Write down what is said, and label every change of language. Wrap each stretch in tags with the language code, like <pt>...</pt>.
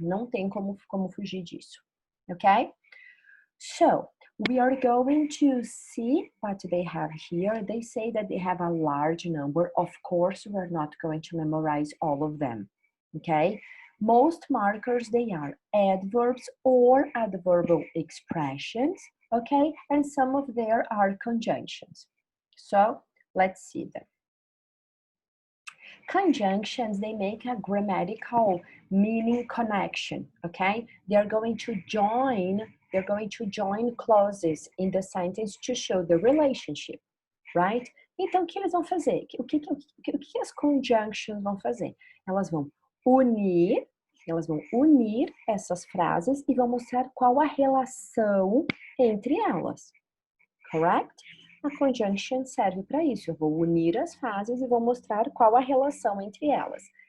<pt>Não tem como fugir disso, ok?</pt> <en>So, we are going to see what they have here. They say that they have a large number. Of course, we're not going to memorize all of them, okay? Most markers, they are adverbs or adverbial expressions, okay? And some of them are conjunctions. So, let's see them. Conjunctions, they make a grammatical meaning connection, okay? They're going to join clauses in the sentence to show the relationship, right?</en> <pt>Então, o que eles vão fazer? O que as conjunctions vão fazer? Elas vão unir Elas vão unir essas frases e vão mostrar qual a relação entre elas. Correct? A conjunction serve para isso. Eu vou unir as frases e vou mostrar qual a relação entre elas.</pt>